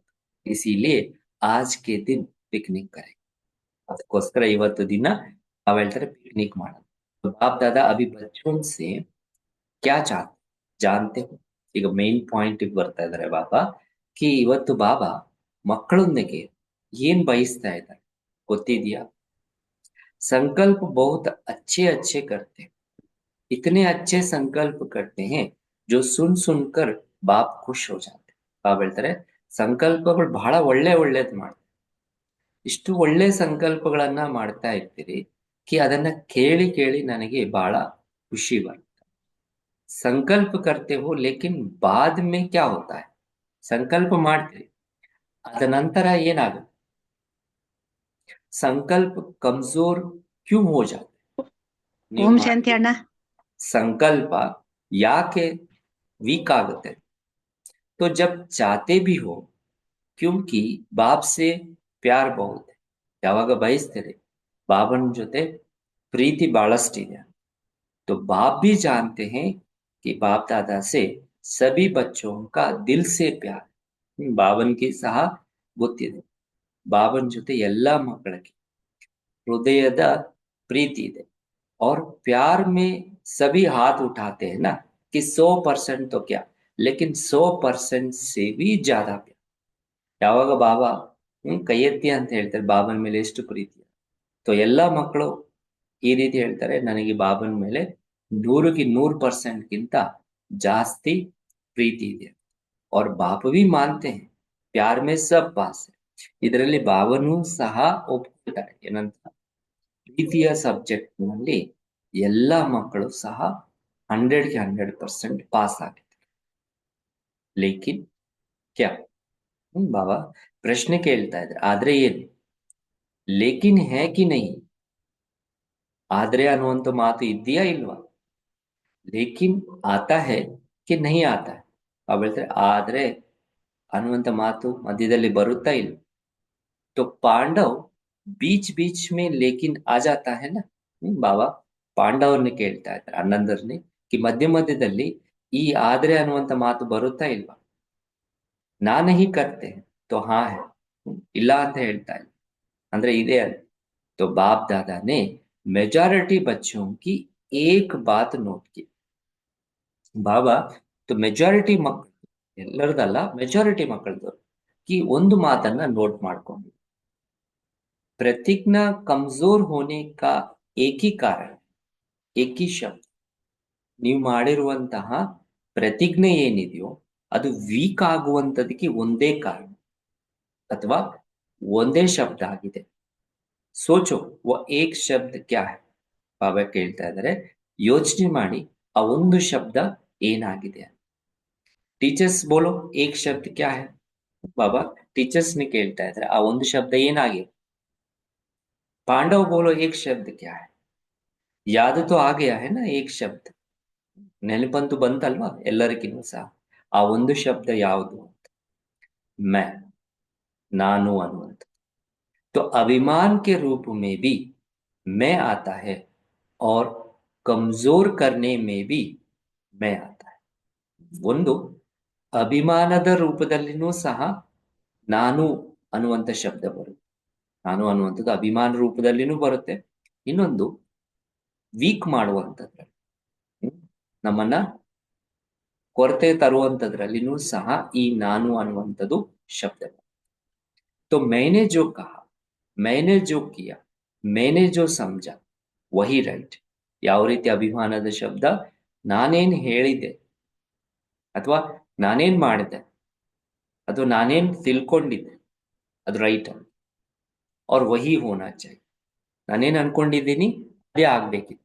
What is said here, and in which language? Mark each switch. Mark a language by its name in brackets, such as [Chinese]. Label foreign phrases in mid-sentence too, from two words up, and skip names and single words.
[Hindi] इसीलिए आज के दिन पिकनिक करें. [Kannada] ಅದಕ್ಕೋಸ್ಕರ ಇವತ್ತು ದಿನ ನಾವ್ ಹೇಳ್ತಾರೆ ಪಿಕ್ನಿಕ್ ಮಾಡೋದು. [Hindi] बाप दादा अभी बच्चों से क्या चाहते जानते हो. [Kannada] ಈಗ ಮೇನ್ ಪಾಯಿಂಟ್ ಬರ್ತಾ ಇದಾರೆ ಬಾಬಾ, ಕಿ ಇವತ್ತು ಬಾಬಾ ಮಕ್ಕಳೊಂದಿಗೆ ಏನ್ ಬಯಸ್ತಾ ಇದ್ದಾರೆ ಗೊತ್ತಿದ್ಯಾ? [Hindi] संकल्प बहुत अच्छे अच्छे करते हैं, इतने अच्छे संकल्प करते हैं जो सुन सुनकर बाप खुश हो जाते. [Kannada] ಬಾಬ್ ಹೇಳ್ತಾರೆ ಸಂಕಲ್ಪಗಳು ಬಹಳ ಒಳ್ಳೇದ್ ಮಾಡ್ತಾರೆ. ಇಷ್ಟು ಒಳ್ಳೆ ಸಂಕಲ್ಪಗಳನ್ನ ಮಾಡ್ತಾ ಇರ್ತೀರಿ ಕಿ ಅದನ್ನ ಕೇಳಿ ಕೇಳಿ ನನಗೆ ಬಹಳ ಖುಷಿ ಬರುತ್ತೆ. [Hindi] ಸಂಕಲ್ಪ करते हो लेकिन बाद में क्या होता है? [Kannada] ಸಂಕಲ್ಪ ಮಾಡ್ತೀರಿ, ಅದ ನಂತರ ಏನಾಗುತ್ತೆ? [Hindi] संकल्प कमज़ोर क्यों हो जाते. [Kannada] ನೀವು ಓಂ ಶಾಂತಿ ಮಾಡಿದ ಅಣ್ಣ. संकल्प ಯಾಕೆ ವೀಕ್ ಆಗುತ್ತೆ? [Hindi] तो जब चाहते भी हो, क्योंकि बाप से प्यार बहुत है, [Kannada] ಯಾವಾಗ ಬಯಸ್ತೀರಿ ಬಾಬನ ಜೊತೆ ಪ್ರೀತಿ ಬಹಳಷ್ಟಿದೆ. [Hindi] तो बाप भी जानते हैं कि बाप दादा से सभी बच्चों का दिल से प्यार. [Kannada] ಬಾಬನ್ಗೆ ಸಹ ಗೊತ್ತಿದೆ ಬಾಬನ ಜೊತೆ ಎಲ್ಲಾ ಮಕ್ಕಳಿಗೆ ಹೃದಯದ ಪ್ರೀತಿ ಇದೆ. [Hindi] और प्यार में सभी हाथ उठाते हैं ना कि 100% तो क्या, लेकिन 100% से भी ज्यादा प्यार. [Kannada] ಯಾವಾಗ ಬಾಬಾ ಕೈ ಎತ್ತಿ ಅಂತ ಹೇಳ್ತಾರೆ ಬಾಬನ ಮೇಲೆ ಎಷ್ಟು ಪ್ರೀತಿ, तो ಎಲ್ಲಾ ಮಕ್ಕಳು ಈ ರೀತಿ ಹೇಳ್ತಾರೆ ನನಗೆ ಬಾಬನ ಮೇಲೆ 100% ಗಿಂತ ಜಾಸ್ತಿ ಪ್ರೀತಿ ಇದೆ. [Hindi] और बाप भी मानते हैं प्यार में सब पास है. [Kannada] ಇದರಲ್ಲಿ ಬಾಬನೂ ಸಹ ಒಪ್ಕೊಳ್ತಾರೆ ಏನಂತ, ಪ್ರೀತಿಯ ಸಬ್ಜೆಕ್ಟ್ ನಲ್ಲಿ ಎಲ್ಲಾ ಮಕ್ಕಳು ಸಹ 100ಗೆ 100% ಪಾಸ್ ಆಗಿದ್ದಾರೆ. [Hindi] लेकिन क्या [Kannada] ಬಾಬಾ ಪ್ರಶ್ನೆ ಕೇಳ್ತಾ ಇದ್ದಾರೆ, ಆದ್ರೆ ಏನು? [Hindi] लेकिन है कि नहीं? [Kannada] ಆದ್ರೆ ಅನ್ನುವಂತ ಮಾತು ಇದೆಯಾ ಇಲ್ವಾ? [Hindi] लेकिन आता है कि नहीं आता है? [Kannada] ಬಾಬಾ ಹೇಳ್ತಾರೆ ಆದ್ರೆ ಅನ್ನುವಂತ ಮಾತು ಮಧ್ಯದಲ್ಲಿ ಬರುತ್ತಾ ಇಲ್ಲ. [Hindi] तो पांडव बीच बीच में लेकिन आ जाता है ना. [Kannada] ಬಾಬಾ ಪಾಂಡವರನ್ನ ಕೇಳ್ತಾ ಇದ್ದಾರೆ ಹನ್ನೊಂದರನೇ ಕಿ ಮಧ್ಯ ಮಧ್ಯದಲ್ಲಿ ಈ ಆದ್ರೆ ಅನ್ನುವಂತ ಮಾತು ಬರುತ್ತಾ ಇಲ್ವಾ? [Hindi] ना नहीं करते तो हाँ है, [Kannada] ಇಲ್ಲ ಅಂತ ಹೇಳ್ತಾ ಇಲ್ಲ ಅಂದ್ರೆ ಇದೆ ಅಂತ. [Hindi] तो बाप दादा ने मेजॉरिटी बच्चों की एक बात नोट की. [Kannada] ಬಾಬಾ [Hindi] तो मेजॉरिटी [Kannada] ಮಕ್ಕಳು ಎಲ್ಲರದಲ್ಲ ಮೆಜಾರಿಟಿ ಮಕ್ಕಳದು ಕಿ ಒಂದು ಮಾತನ್ನ ನೋಟ್ ಮಾಡ್ಕೊಂಡು, [Hindi] प्रतिज्ञा कमजोर होने का एक ही कारण, एक ही ಶಬ್ದ. [Kannada] ನೀವು ಮಾಡಿರುವಂತಹ ಪ್ರತಿಜ್ಞೆ ಏನಿದೆಯೋ ಅದು ವೀಕ್ ಆಗುವಂತದಕ್ಕೆ ಒಂದೇ ಕಾರಣ ಅಥವಾ ಒಂದೇ ಶಬ್ದ ಆಗಿದೆ. [Hindi] सोचो वह एक शब्द क्या है? [Kannada] ಬಾಬಾ ಕೇಳ್ತಾ ಇದ್ದಾರೆ ಯೋಚನೆ ಮಾಡಿ ಆ ಒಂದು ಶಬ್ದ ಏನಾಗಿದೆ. [Hindi] टीचर्स बोलो एक शब्द क्या है? [Kannada] ಬಾಬಾ ಟೀಚರ್ಸ್ ని ಕೇಳ್ತಾ ಇದ್ದಾರೆ ಆ ಒಂದು ಶಬ್ದ ಏನಾಗಿದೆ. [Hindi] पांडव बोलो एक शब्द क्या है? याद तो आ गया है ना एक शब्द, [Kannada] ನೆನಪಂತೂ ಬಂತಲ್ವಾ ಎಲ್ಲರಿಗಿನ್ನೂ ಸಹ. ಆ ಒಂದು ಶಬ್ದ ಯಾವುದು ಅಂತ, मैं, ನಾನು ಅನ್ನುವಂಥ. [Hindi] तो अभिमान के रूप में भी मैं आता है और कमजोर करने में भी मैं आता है. [Kannada] ಒಂದು ಅಭಿಮಾನದ ರೂಪದಲ್ಲಿನೂ ಸಹ ನಾನು ಅನ್ನುವಂಥ ಶಬ್ದ ಬರುತ್ತೆ. ನಾನು ಅನ್ನುವಂಥದ್ದು ಅಭಿಮಾನ ರೂಪದಲ್ಲಿನೂ ಬರುತ್ತೆ. ಇನ್ನೊಂದು ವೀಕ್ ಮಾಡುವಂಥದ್ರಲ್ಲಿ, ನಮ್ಮನ್ನ ಕೊರತೆ ತರುವಂಥದ್ರಲ್ಲಿನೂ ಸಹ ಈ ನಾನು ಅನ್ನುವಂಥದ್ದು ಶಬ್ದ. [Hindi] तो मैंने जो कहा, मैंने जो किया, मैंने जो समझा वही ರೈಟ್. [Kannada] ಯಾವ ರೀತಿ ಅಭಿಮಾನದ ಶಬ್ದ, ನಾನೇನ್ ಹೇಳಿದೆ ಅಥವಾ ನಾನೇನ್ ಮಾಡಿದೆ ಅಥವಾ ನಾನೇನ್ ತಿಳ್ಕೊಂಡಿದ್ದೆ ಅದು ರೈಟ್ ಅಂತ. [Hindi] और वही होना चाहिए, [Kannada] ನಾನೇನ್ ಅನ್ಕೊಂಡಿದ್ದೀನಿ ಅದೇ ಆಗ್ಬೇಕಿತ್ತು.